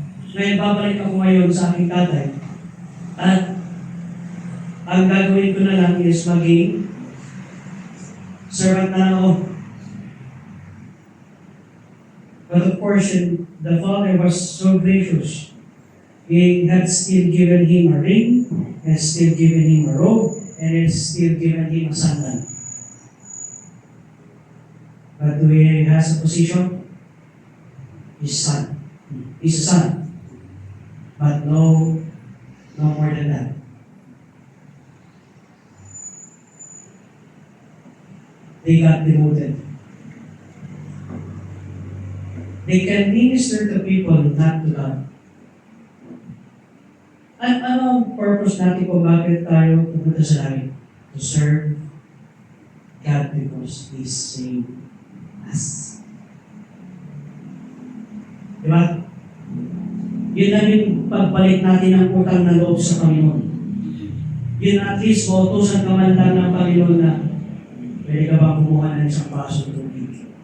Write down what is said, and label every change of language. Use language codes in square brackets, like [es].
[tl] Ngayon, babalik ako ngayon sa aking tatay. At ang gagawin ko na lang is maging servant na lang ako. [en] But of course, the father was so gracious. He had still given him a ring, has still given him a robe, and has still given him a sandal. But do he has a position? His son. He's a son. But no more than that. They got demoted. They can minister to people, not to God. [tl] Ano ang purpose natin kung bakit tayo pupunta sa langit? [en] To serve God because He saved us. [tl] Diba? Yun na yung pagbalik natin ng utang na loob sa Panginoon. Yun at least, mautusan ka man lang ng Panginoon na pwede ka ba kumuha ng isang baso ng tubig?